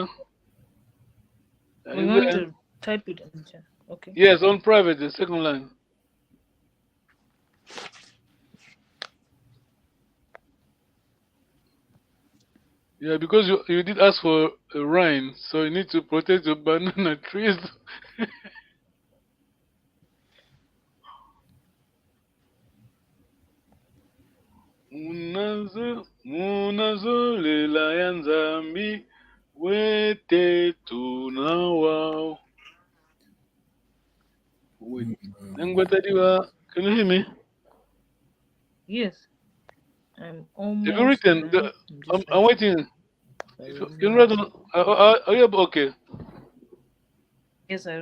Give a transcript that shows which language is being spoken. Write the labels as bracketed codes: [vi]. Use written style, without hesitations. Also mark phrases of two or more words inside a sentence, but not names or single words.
[en] We're going to type it in the chat. Okay. Yes, on private, the second line. Yeah, because you did ask for a rain, so you need to protect your banana trees. [kg] Munazo lela yanzambi wete tunawao. [en] Wait. Can you hear me? Yes. I'm Have you almost written? done. I'm waiting. Can you write on? Are you okay? Yes, I wrote.